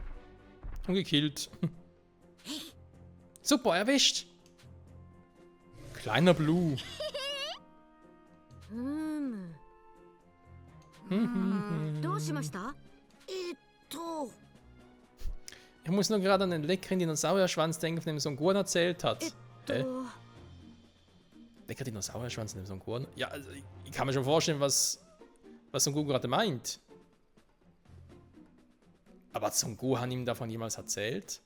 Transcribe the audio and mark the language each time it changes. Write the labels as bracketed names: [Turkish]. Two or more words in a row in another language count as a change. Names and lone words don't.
[German] Und gekillt. Super, erwischt. Kleiner Blue. [Japanese] どうしました？ [German] Ich muss nur gerade an den leckeren Dinosaurierschwanz denken, von dem Son Gohan erzählt hat. Lecker Dinosaurierschwanz, von dem Son Gohan? Ja, also ich kann mir schon vorstellen, was Son Goku gerade meint. Aber hat Son Gohan ihm davon jemals erzählt?